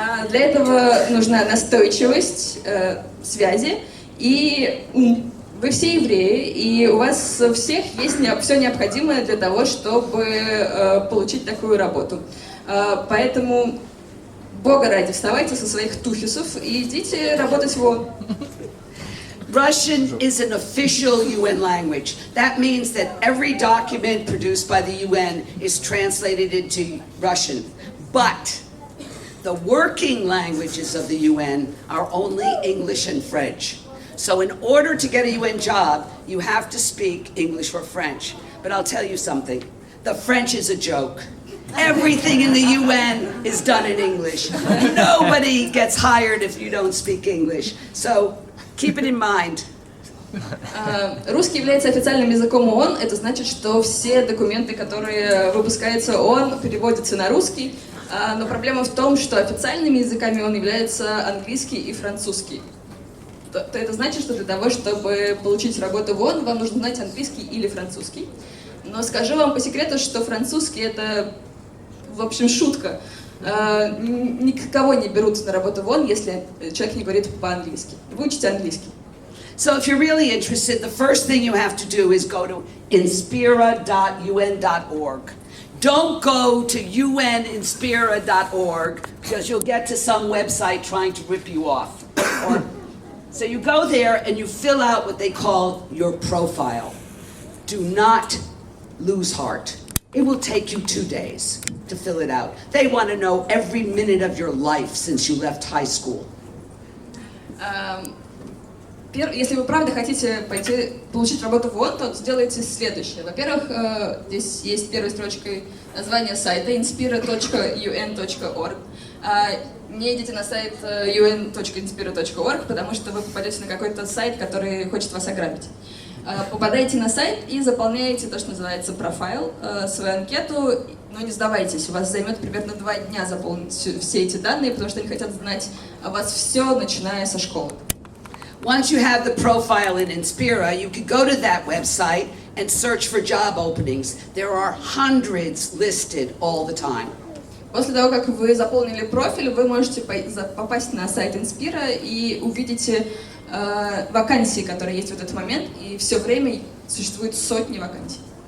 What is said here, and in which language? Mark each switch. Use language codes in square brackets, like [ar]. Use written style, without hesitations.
[ru] Для этого нужна настойчивость, связи и ум. Вы все евреи, и у вас у всех есть все необходимое для того, чтобы получить такую работу. Поэтому, Бога ради, вставайте со своих туфисов и идите работать в ООН. [en] Russian is an official UN language. That means that every document produced by the UN is translated into Russian. But the working languages of the UN are only English and French. So in order to get a UN job, you have to speak English or French. But I'll tell you something, the French is a joke. Everything in the UN is done in English. Nobody gets hired if you don't speak English. So keep it in mind. [ru] Русский является официальным языком ООН. Это значит, что все документы, которые выпускаются ООН, переводятся на русский. Но проблема в том, что официальными языками ООН являются английский и французский. То это значит, что для того, чтобы получить работу в ООН, вам нужно знать английский или французский. Но скажу вам по секрету, что французский это, в общем, шутка. Никого не берут на работу в ООН, если человек не говорит по-английски. Выучите английский. [en] So if you're really interested, the first thing you have to do is go to inspira.un.org. Don't go to uninspira.org because you'll get to some website trying to rip you off. So you go there and you fill out what they call your profile. Do not lose heart. It will take you 2 days to fill it out. They want to know every minute of your life since you left high school. [ru] Если вы правда хотите пойти получить работу в ООН, то сделайте следующее. Во-первых, здесь есть первой строчкой название сайта inspira.un.org. Не идите на сайт un.inspira.org, потому что вы попадете на какой-то сайт, который хочет вас ограбить. Попадаете на сайт и заполняете то, что называется профайл, свою анкету, но не сдавайтесь, у вас займет примерно 2 дня заполнить все эти данные, потому что они хотят знать о вас все, начиная со школы. [en] Once you have the profile in Inspira, you can go to that website and search for job openings. There are hundreds listed all the time. [ru] После того, как вы заполнили профиль, вы можете попасть на сайт Inspira и увидите вакансии, которые есть в этот момент, и все время существует сотни вакансий.